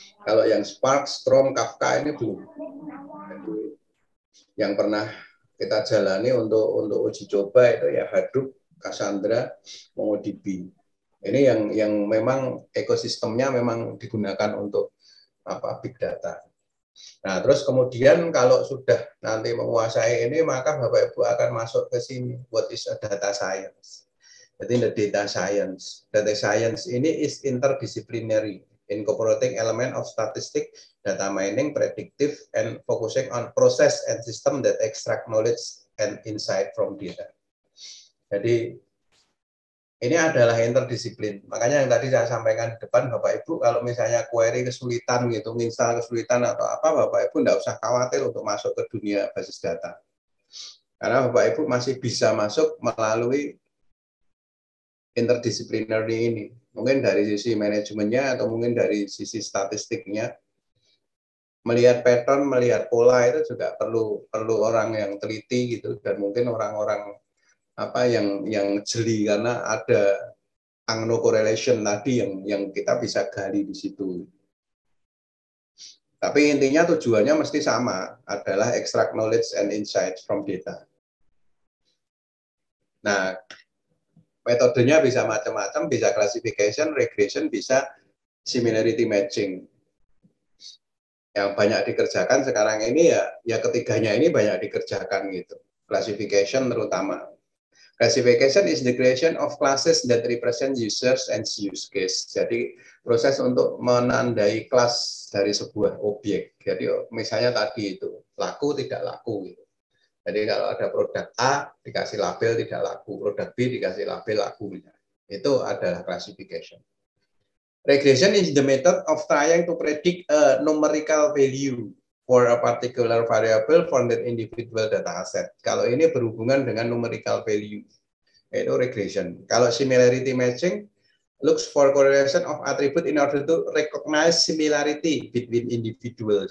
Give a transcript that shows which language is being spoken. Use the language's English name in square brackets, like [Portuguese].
[Indonesian] Kalau yang Spark, Storm, Kafka ini belum. Jadi, yang pernah kita jalani untuk uji coba itu ya Hadoop, Cassandra, MongoDB. Ini yang memang ekosistemnya memang digunakan untuk big data. Nah, terus kemudian kalau sudah nanti menguasai ini, maka Bapak Ibu akan masuk ke sini. [English] What is a data science? [Indonesian] Jadi [English] the data science. Data science [Indonesian] ini [English] is interdisciplinary, incorporating element of statistics, data mining, predictive, and focusing on process and system that extract knowledge and insight from data. [Indonesian] Jadi ini adalah interdisiplin. Makanya yang tadi saya sampaikan di depan, Bapak Ibu, kalau misalnya query kesulitan gitu, install kesulitan atau apa, Bapak Ibu tidak usah khawatir untuk masuk ke dunia basis data. Karena Bapak Ibu masih bisa masuk melalui interdisciplinary ini. Mungkin dari sisi manajemennya atau mungkin dari sisi statistiknya. Melihat pattern, melihat pola itu juga perlu orang yang teliti gitu, dan mungkin orang-orang yang jeli karena ada angno correlation tadi yang kita bisa gali di situ. Tapi intinya tujuannya mesti sama, adalah [English] extract knowledge and insights from data. [Indonesian] Nah, metodenya bisa macam-macam, bisa classification, regression, bisa similarity matching. Yang banyak dikerjakan sekarang ini ya ketiganya ini banyak dikerjakan gitu. classification terutama. [English] Classification is the creation of classes that represent users and use case. [Indonesian] Jadi proses untuk menandai kelas dari sebuah objek. Jadi misalnya tadi itu laku tidak laku gitu. Jadi kalau ada produk A dikasih label tidak laku, produk B dikasih label laku. Itu adalah classification. [English] Regression is the method of trying to predict a numerical value for a particular variable from that individual data set. [Indonesian] Kalau ini berhubungan dengan numerical value, itu regression. Kalau [English] similarity matching, looks for correlation of attribute in order to recognize similarity between individual.